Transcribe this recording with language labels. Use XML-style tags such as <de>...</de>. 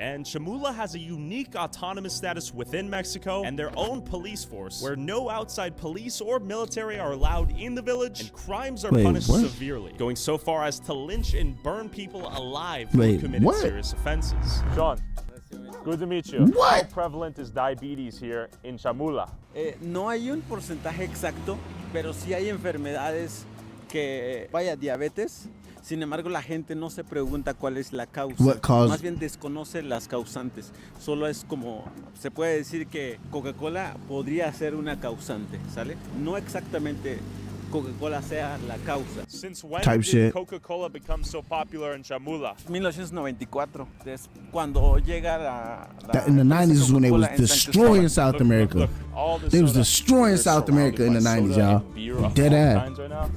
<en>And Chamula has a unique autonomous status within Mexico and their own police force, where no outside police or military are allowed in the village, and crimes are punished severely, going so far as to lynch and burn people alive who committed serious offenses. Sean, good to meet you. How prevalent is diabetes here in Chamula?</en> <es>No hay un porcentaje exacto, pero sí hay enfermedades que, vaya, diabetes. Sin embargo, la gente no se pregunta cuál es la causa. Más bien desconoce las causantes. Solo es como, se puede decir que Coca-Cola podría ser una causante, ¿sale? No exactamente Coca-Cola sea la causa.</es> <en>Since when did Coca-Cola become so popular in Chamula?</en> <es>1994. Es cuando llega</es> <en>in the 90s is when they was destroying South America. They was destroying South America in the 90s, y'all. Dead ass.</en>